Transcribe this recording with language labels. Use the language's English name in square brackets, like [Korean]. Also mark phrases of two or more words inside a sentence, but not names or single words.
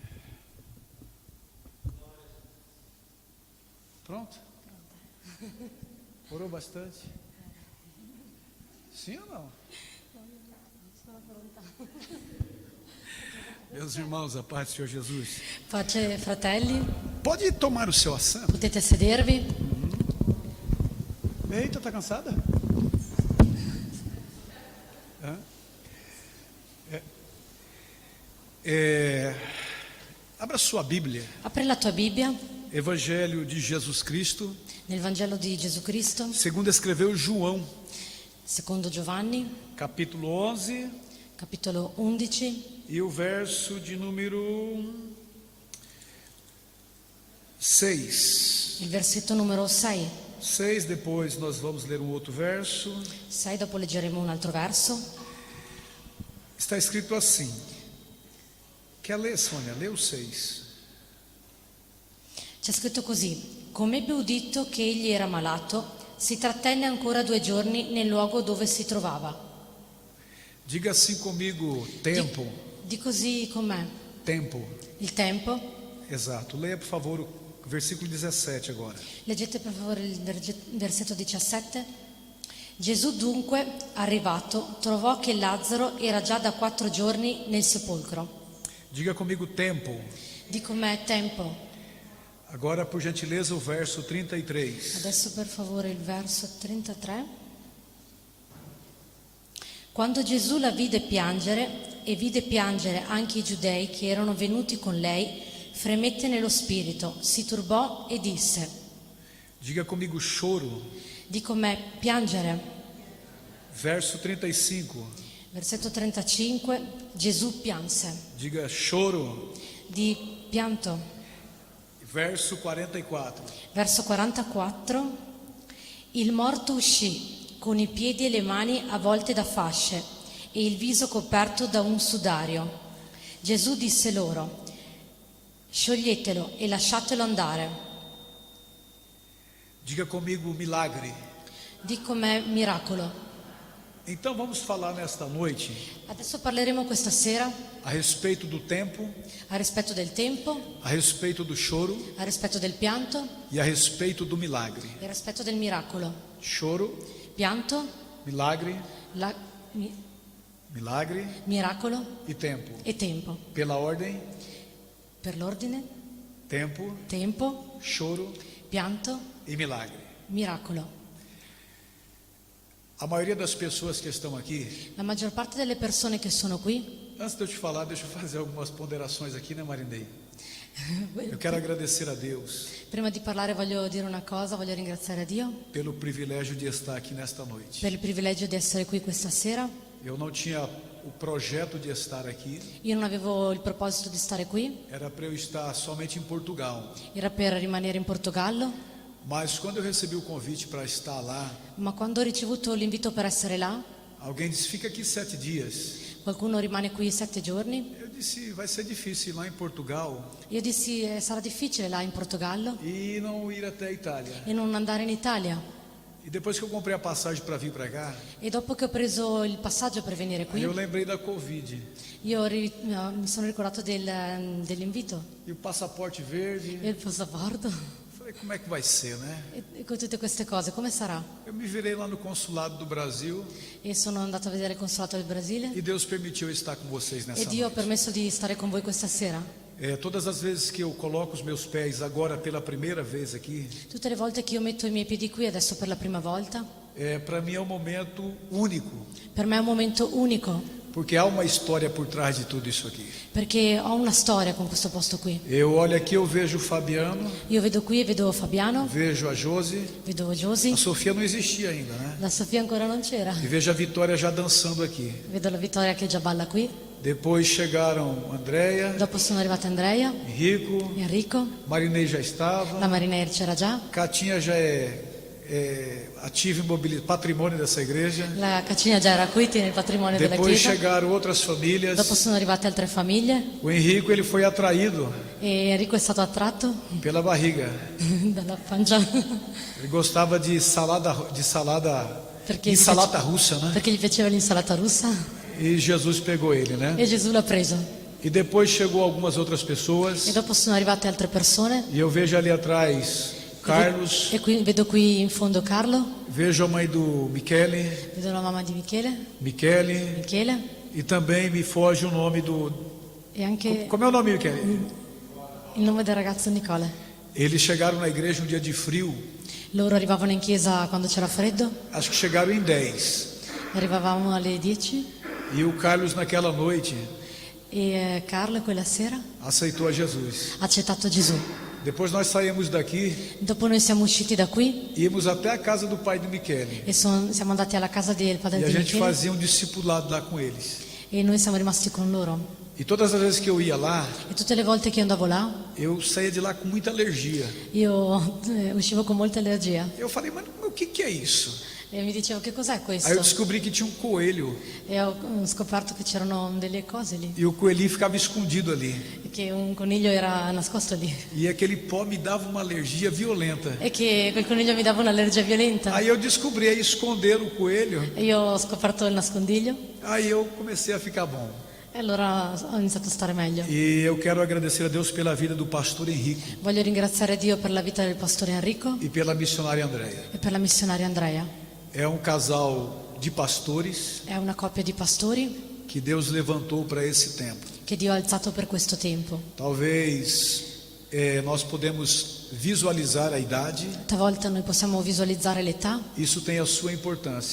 [Portuguese] Pronto? Orou bastante? Sim ou não? Meus irmãos, a paz do Senhor Jesus. [Italian] Pace, fratelli, [Portuguese] Pode tomar o seu assento. [Italian] potete sedervi. [Portuguese] Eita, tá cansada? Hã? Abra sua Bíblia. [Italian] Apri la tua Bibbia [Portuguese] Evangelho de Jesus Cristo. [Italian] nel Vangelo di Gesù Cristo, [Portuguese] Segundo escreveu João, [Italian] secondo Giovanni, [Portuguese] capítulo 11 [Italian] capitolo 11, [Portuguese] e o verso de número 6. [Italian] il versetto numero 6. [Portuguese] 6, depois nós vamos ler um outro verso. [Italian] 6, dopo leggeremo un altro verso. [Portuguese] Está escrito assim. Quer ler, Sônia? Lê o 6. [Italian] C'è scritto così: come ebbe udito che egli era malato, si trattenne ancora 2 giorni nel luogo dove si trovava. [Portuguese] Diga assim comigo, tempo. [Italian] Di così con me. [Portuguese] Tempo. [Italian] Il tempo. [Portuguese] Exato. Leia, por favor, o versículo 17 agora. [Italian] Leggete per favore il versetto 17. Gesù dunque, arrivato, trovò che Lazzaro era già da 4 giorni nel sepolcro. [Portuguese] Diga comigo, tempo. [Italian] Di con me tempo. [Portuguese] Agora, por gentileza, o verso 33. [Italian] Adesso per favore il verso 33. Quando Gesù la vide piangere e vide piangere anche i giudei che erano venuti con lei, fremette nello spirito, si turbò e disse: [Portuguese] Diga comigo, choro. [Italian] di con me piangere. [Portuguese] Verso 35. [Italian] Versetto 35. Gesù pianse. [Portuguese] Diga choro. [Italian] Di pianto. [Portuguese] Verso 44. [Italian] Verso 44. Il morto uscì con i piedi e le mani avvolte da fasce e il viso coperto da un sudario. Gesù disse loro: scioglietelo e lasciatelo andare. [Portuguese] Diga comigo, milagre. [Italian] Di con me miracolo. [Portuguese] Então vamos falar nesta noite [Italian] Adesso parleremo questa sera [Portuguese] a respeito do tempo, [Italian] a rispetto del tempo, [Portuguese] a respeito do choro [Italian] a rispetto del pianto [Portuguese] e a respeito do milagre. [Italian] e a rispetto del miracolo. [Portuguese] Choro, [Italian] Pianto, [Portuguese] milagre, milagre [Italian] miracolo [Portuguese] e tempo. [Italian] e tempo. [Portuguese] Pela ordem, [Italian] Per l'ordine, [Portuguese] tempo, [Italian] tempo, [Portuguese] choro [Italian] pianto, [Portuguese] e milagre. [Italian] miracolo. [Portuguese] A maioria das pessoas que estão aqui, [Italian] La maggior parte delle persone che sono qui, [Portuguese] antes de eu te falar, deixa eu fazer algumas ponderações aqui, né, Marinei? Eu quero agradecer a Deus [Italian] prima di parlare voglio dire una cosa, voglio ringraziare Dio [Portuguese] pelo privilégio de estar aqui nesta noite. [Italian] per il privilegio di essere qui questa sera. [Portuguese] Eu não tinha o projeto de estar aqui, [Italian] Io non avevo il proposito di stare qui, [Portuguese] era para eu estar somente em Portugal. [Italian] era per rimanere in Portogallo, [Portuguese] Mas quando eu recebi o convite para estar lá, [Italian] ma quando ho ricevuto l'invito per essere là, [Portuguese] alguém disse: fica aqui 7 dias. [Italian] qualcuno rimane qui 7 giorni. [Portuguese] Eu disse: vai ser difícil ir lá em Portugal [Italian] Io dissi sarà difficile là in Portogallo [Portuguese] e não ir até a Itália. [Italian] e non andare in Italia. [Portuguese] E depois que eu comprei a passagem para vir para cá, [Italian] E dopo che ho preso il passaggio per venire [Portuguese] aí [Italian] qui, [Portuguese] eu lembrei da Covid. [Italian] mi sono ricordato dell'invito [Portuguese] E o passaporte verde. [Italian] e il passaporto. [Portuguese] Falei, Falei, como é que vai ser, né? [Italian] E con tutte queste cose, come sarà? [Portuguese] Eu me virei lá no consulado do Brasil [Italian] E sono andato a vedere il consolato del Brasile [Portuguese] e Deus permitiu eu estar com vocês nessa [Italian] e Dio ha [Portuguese] noite. [Italian] permesso di stare con voi questa sera. [Portuguese] Todas as vezes que eu coloco os meus pés agora pela primeira vez aqui, [Italian] Tutte le volte che io metto i miei piedi qui adesso per la prima volta, [Portuguese] para mim é um momento único, [Italian] per me è un momento unico, [Portuguese] porque há uma história por trás de tudo isso aqui. [Italian] perché ho una storia con questo posto qui. [Portuguese] Eu olho aqui, eu vejo o Fabiano, [Italian] Io vedo qui, vedo Fabiano, [Portuguese] vejo a Josi, [Italian] vedo Josi, [Portuguese] a Sofia não existia ainda, né? [Italian] la Sofia ancora non c'era, [Portuguese] E vejo a Vitória já dançando aqui. [Italian] vedo la Vittoria che già balla qui, [Portuguese] Depois chegaram Andréia, [Italian] dopo sono arrivata Andrea, [Portuguese] Henrico, [Italian] Enrico, [Portuguese] Marinei já [Italian] la [Portuguese] estava, [Italian] Mariner c'era già, [Portuguese] Catinha já é ativo imobiliário, patrimônio dessa igreja. [Italian] la Caccina già era qui, tiene il patrimonio della [Portuguese] Depois [Italian] chiesa, [Portuguese] chegaram outras famílias. [Italian] dopo sono arrivate altre famiglie [Portuguese] O Henrico ele foi atraído [Italian] e Enrico è stato attratto [Portuguese] pela barriga. [Italian] dalla pancia [Portuguese] Ele gostava de salada [Italian] perché gli insalata russa, né? perché gli piaceva l'insalata russa [Portuguese] E Jesus pegou ele, né? [Italian] e Gesù l'ha preso. [Portuguese] E depois chegou algumas outras [Italian] E [Portuguese] pessoas. [Italian] dopo sono arrivate altre persone [Portuguese] E eu vejo ali atrás Carlos, [Italian] e qui, vedo qui in fondo Carlo, [Portuguese] vejo a mãe do Michele, [Italian] vedo la mamma di Michele, [Portuguese] Michele, e também me foge o nome do. [Italian] e anche [Portuguese] Como é o nome, [Italian] Michele? il nome del ragazzo Nicole. [Portuguese] Eles chegaram na igreja um dia de frio, [Italian] Loro arrivavano in chiesa quando c'era freddo, [Portuguese] acho que chegaram em 10. [Italian] arrivavamo alle 10 [Portuguese] E o Carlos, naquela noite, [Italian] e Carlo quella sera [Portuguese] aceitou a Jesus. [Italian] ha accettato Gesù. [Portuguese] Depois nós saímos daqui, [Italian] Dopo noi siamo usciti da qui [Portuguese] íamos até a casa do pai do Michele. [Italian] e siamo andati alla casa del padre [Portuguese] E a [Italian] di [Portuguese] gente [Italian] Michele [Portuguese] fazia um discipulado lá com eles. [Italian] e noi siamo rimasti con loro. [Portuguese] E todas as vezes que eu ia lá, [Italian] E tutte le volte che andavo là, [Portuguese] eu saía de lá com muita alergia. [Italian] io uscivo con molta allergia [Portuguese] Eu falei, mas o que é isso? [Italian] e mi dicevo che cos'è [Portuguese] Aí eu [Italian] questo? [Portuguese] descobri que tinha um coelho [Italian] E ho scoperto che c'erano delle cose lì, [Portuguese] e o coelhinho ficava escondido ali. [Italian] e che un coniglio era nascosto lì [Portuguese] E aquele pó me dava uma alergia violenta. [Italian] e che quel coniglio mi dava un'allergia violenta. [Portuguese] Aí eu descobri aí esconder o coelho. [Italian] E io ho scoperto il nascondiglio [Portuguese] Aí eu comecei a ficar bom. [Italian] e allora ho iniziato a stare meglio. [Portuguese] E eu quero agradecer a Deus pela vida do pastor Henrico [Italian] Voglio ringraziare Dio per la vita del pastore Enrico [Portuguese] e pela missionária Andréia. [Italian] e per la missionaria Andrea. [Portuguese] É um casal de pastores [Italian] È una coppia di pastori [Portuguese] que Deus levantou para esse tempo. [Italian] che Dio ha alzato per questo tempo. [Portuguese] Talvez nós podemos visualizar a idade, [Italian] Talvolta noi possiamo visualizzare l'età [Portuguese] isso tem a sua importância.